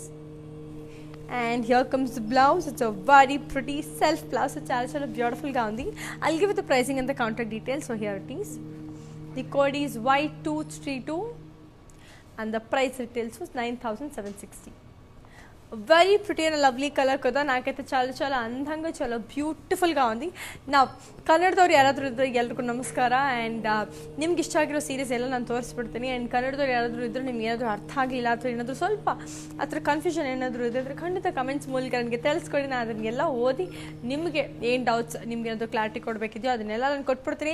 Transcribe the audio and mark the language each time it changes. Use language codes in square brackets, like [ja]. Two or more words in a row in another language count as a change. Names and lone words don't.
[en] And here comes the blouse. It's a very pretty self blouse. It's [te] chala beautiful gaundi. [en] I'll give you the pricing and the contact details. So here it is. The code is Y232 and the price retails was 9,760. Very pretty and a lovely color kada. [te] నాకైతే చాలా అందంగా చాలా beautiful గా ఉంది. [kn] Now ಕನ್ನಡದವರು ಯಾರಾದ್ರು ಇದ್ರೆ ಎಲ್ಲರ್ಗು ನಮಸ್ಕಾರ and ನಿಮ್ಗೆ ಇಷ್ಟ ಆಗಿರೋ series ಎಲ್ಲ ನಾನು ತೋರಿಸ್ಬಿಡ್ತೀನಿ and ಕನ್ನಡದವರು ಯಾರಾದ್ರು ಇದ್ರೆ ನಿಮ್ಗೆ ಏನಾದರೂ ಅರ್ಥ ಆಗಿಲ್ಲ ಅಥವಾ ಏನಾದರೂ ಸ್ವಲ್ಪ ಅದರ ಕನ್ಫ್ಯೂಷನ್ ಏನಾದರೂ ಇದ್ರೆ ಖಂಡಿತ ಕಮೆಂಟ್ಸ್ ಮೂಲಕ ನನಗೆ ತಿಳಿಸ್ಕೊಡಿ. ನಾನು ಅದನ್ನೆಲ್ಲ ಓದಿ ನಿಮಗೆ ಏನು ಡೌಟ್ಸ್ ನಿಮ್ಗೆ ಏನಾದರೂ ಕ್ಲಾರಿಟಿ ಕೊಡಬೇಕಿದೆಯೋ ಅದನ್ನೆಲ್ಲ ನಾನು ಕೊಟ್ಬಿಡ್ತೀನಿ.